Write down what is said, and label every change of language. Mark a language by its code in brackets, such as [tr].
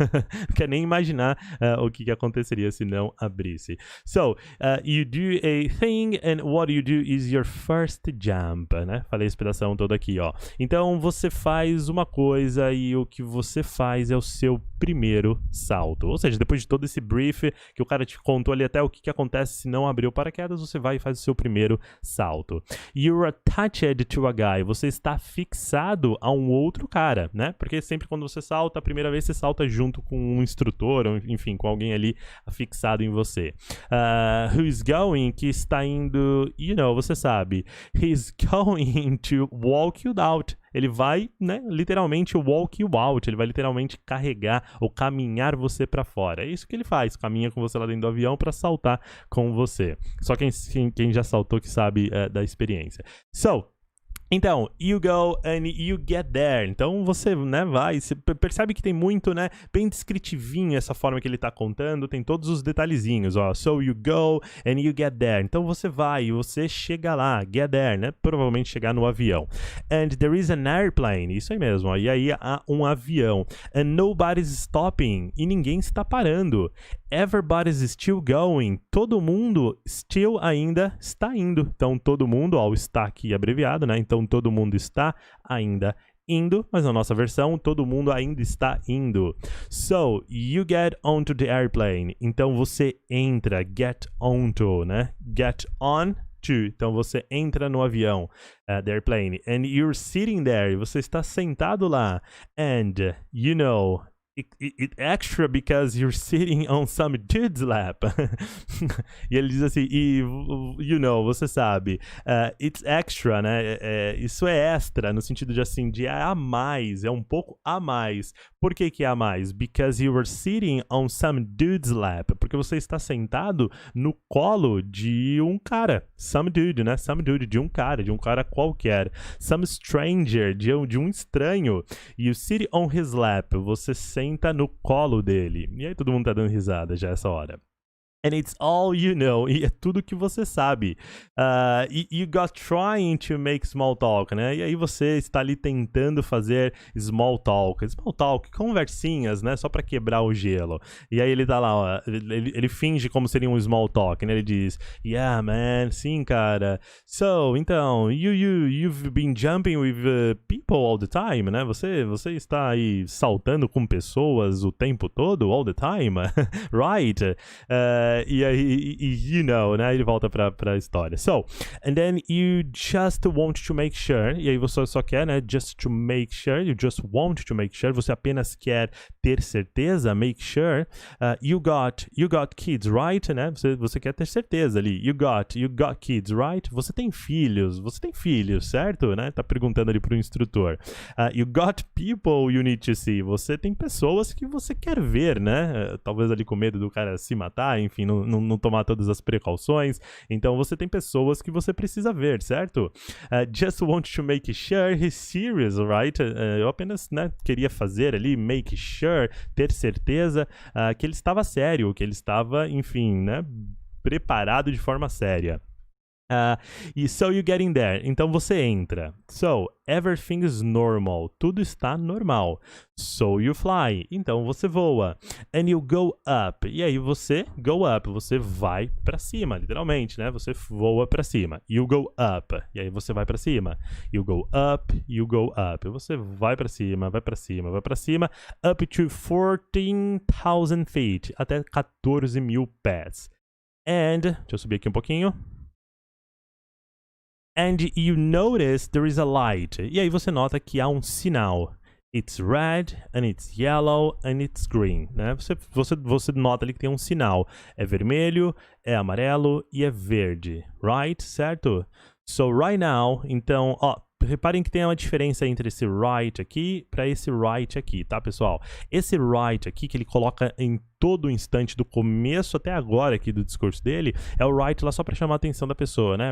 [pt] Não quer nem imaginar o que aconteceria se não abrisse. [en] So, you do a thing, and what you do is your first jump, [pt] né? Falei a expressão toda aqui, ó. Então, você faz uma coisa e o que você faz é o seu primeiro salto. Ou seja, depois de todo esse brief que o cara te contou ali até o que acontece se não abrir o paraquedas, você vai e faz o seu primeiro salto. [en] You're attached to a guy. [pt] Você está fixado a um outro cara, né? Porque sempre quando você salta, a primeira vez você salta junto com um instrutor, ou enfim, com alguém ali fixado em você. [en] Who's going, [pt] que está indo, você sabe. [en] He's going to walk you out. [pt] Ele vai, né, literalmente [en] walk you out, [pt] ele vai literalmente carregar ou caminhar você pra fora. É isso que ele faz, caminha com você lá dentro do avião pra saltar com você. Só quem já saltou que sabe da experiência. [en] So, [pt] então, [en] you go and you get there. [pt] Então, você, né, vai, você percebe que tem muito, né, bem descritivinho essa forma que ele tá contando, tem todos os detalhezinhos, ó. [en] So, you go and you get there. [pt] Então, você vai e você chega lá, get there, né, provavelmente chegar no avião. [en] And there is an airplane, [pt] isso aí mesmo, ó. E aí há um avião. [en] And nobody's stopping, [pt] e ninguém está parando. [en] Everybody's still going. [pt] Todo mundo [en] still [pt] ainda está indo. Então, todo mundo, ó, o está aqui abreviado, né? Então, todo mundo está ainda indo, mas na nossa versão, todo mundo ainda está indo. [en] So, you get onto the airplane. [pt] Então, você entra, get onto, né? Get on to. Então, você entra no avião, the airplane. [en] And you're sitting there. [pt] Você está sentado lá. And, [en] it extra because you're sitting on some dude's lap. [pt] E ele diz assim, você sabe, it's extra, né? Isso é extra, no sentido de assim, de a mais, é um pouco a mais. Por que que é a mais? [en] Because you were sitting on some dude's lap. [pt] Porque você está sentado no colo de um cara. Some dude, né? [en] Some dude, [pt] de um cara qualquer. [en] Some stranger, [pt] de um estranho. [en] You sit on his lap. [pt] Você senta no colo dele. E aí todo mundo tá dando risada já essa hora. [en] And it's all you know. [pt] E é tudo que você sabe. [en] You got trying to make small talk, né? [pt] E aí você está ali tentando fazer small talk. Small talk, conversinhas, né? Só para quebrar o gelo. E aí ele tá lá, ó, ele finge como seria um small talk, né? Ele diz, yeah, man, sim, cara. [en] So, [pt] então, [en] you've been jumping with people all the time, né? [pt] Você está aí saltando com pessoas o tempo todo, [en] all the time, right? [pt] E aí, né? Ele volta pra história. [en] So, and then you just want to make sure, [pt] e aí você só quer, né? [en] Just to make sure, you just want to make sure, [pt] você apenas quer ter certeza, [en] make sure, you got kids, right, né? [pt] Você quer ter certeza ali, [en] you got kids, right? [pt] Você tem filhos, certo, né? Tá perguntando ali pro instrutor. [en] You got people you need to see, [pt] você tem pessoas que você quer ver, né? Talvez ali com medo do cara se matar, enfim, não tomar todas as precauções. Então você tem pessoas que você precisa ver, certo? [en] Just want to make sure he's serious, right? [pt] Eu apenas, né, queria fazer ali, make sure, ter certeza que ele estava sério, que ele estava, enfim, né, preparado de forma séria. [en] E so you get in there. [pt] Então você entra. [en] So, everything is normal. [pt] Tudo está normal. [en] So you fly. [pt] Então você voa. [en] And you go up. [pt] E aí você [en] go up. [pt] Você vai pra cima, literalmente, né? Você voa pra cima. [en] You go up. [pt] E aí você vai pra cima. You go up. You go up. Você vai pra cima, vai pra cima, vai pra cima. [en] Up to 14,000 feet. [pt] Até 14 mil pés. [en] And, [pt] deixa eu subir aqui um pouquinho. [en] And you notice there is a light. [pt] E aí você nota que há um sinal. [en] It's red, and it's yellow, and it's green. [pt] Né? Você nota ali que tem um sinal. É vermelho, é amarelo e é verde. [en] Right? [pt] Certo? So, right now, então, ó, reparem que tem uma diferença entre esse right aqui para esse right aqui, tá, pessoal? Esse right aqui que ele coloca em todo o instante do começo até agora aqui do discurso dele, é o right lá só para chamar a atenção da pessoa, né?